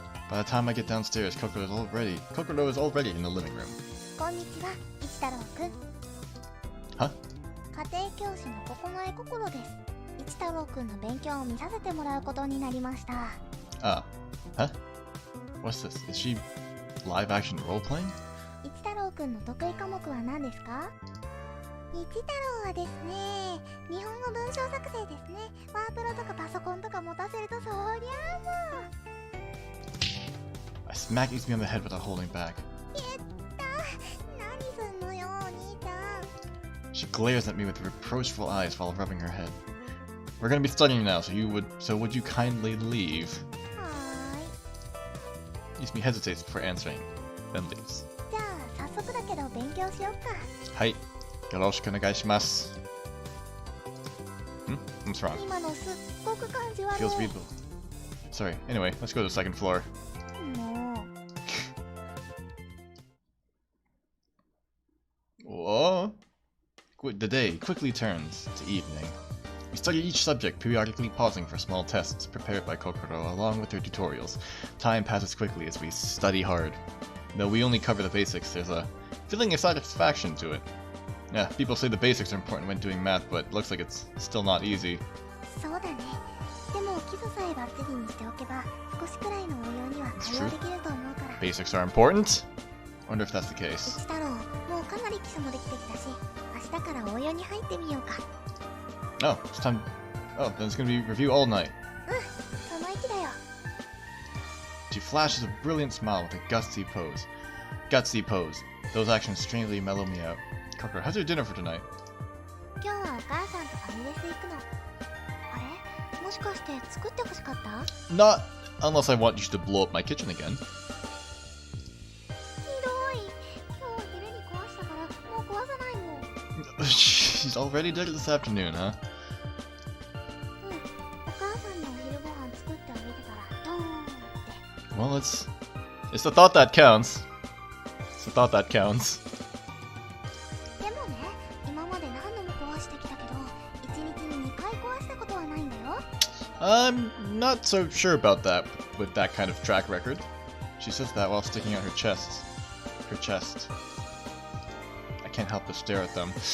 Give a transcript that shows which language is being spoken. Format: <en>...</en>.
<en>By the time I get downstairs, Kokoro is already in the living room.</en> <ja>こんにちは、一太郎くん。</ja> <en>Huh?</en> <ja>家庭教師のココノエココロです。一太郎くんの勉強を見させてもらうことになりました。</ja> <en>Huh? What's this? Is she live action role playing?</en> <ja>一太郎くんの得意科目は何ですか？一太郎はですね、日本語文章作成ですね。ワープロとかパソコンとか持たせるとそりゃあもう。</ja> <en>I smack Izumi on the head without holding back.</en> <ja>やった何すんのよお兄ちゃん。</ja> <en>She glares at me with reproachful eyes while rubbing her head. We're gonna be studying now, so would you kindly leave?</en> <ja>はーい。</ja> <en>Izumi hesitates before answering, then leaves.</en> <ja>じゃあ早速だけど勉強しよっか。はい。Yoroshiku onegaishimasu.</ja> <en>What's wrong?</en> <ja>今のすっごく感じ悪い。</ja> <en>Feels readable. Sorry. Anyway, let's go to the second floor.</en> <ja>もう。</ja> <en>Whoa. The day quickly turns to evening. We study each subject, periodically pausing for small tests prepared by Kokoro along with her tutorials. Time passes quickly as we study hard. Though we only cover the basics, there's a feeling of satisfaction to it. Yeah, people say the basics are important when doing math, but looks like it's still not easy.</en> <ja>そうだね。でも基礎さえバッチリにしておけば少しくらいの応用には対応できると思うから。</ja> <en>Basics are important? Wonder if that's the case.</en> <ja>一太郎、もうかなり基礎もできてきたし、明日から応用に入ってみようか。</ja> <en>Oh, it's time. Oh, then it's gonna be review all night.</en> <ja>その息だよ。</ja> <en>She flashes a brilliant smile with a gutsy pose. Gutsy pose. Those actions strangely mellow me out. Kokoro, how's your dinner for tonight?</en> <ja>今日はお母さんとファミレス行くの。あれ、もしかして作ってほしかった？</ja> <en>Not unless I want you to blow up my kitchen again.</en> <ja>ひどい。今日昼に壊したからもう壊さないもん。</ja> <en>She's already did it this afternoon, huh?</en> <ja>お母さんのお昼ご飯作ってあげてからドーンって。</ja> <en>Well, it's the thought that counts. It's the thought that counts.</en> <ja>でもね、今まで何度も壊してきたけど、1日に2回壊したことはないんだよ。</ja> <en>I'm not so sure about that with that kind of track record. She says that while sticking out her chest. Her chest. I can't help but stare at them.</en>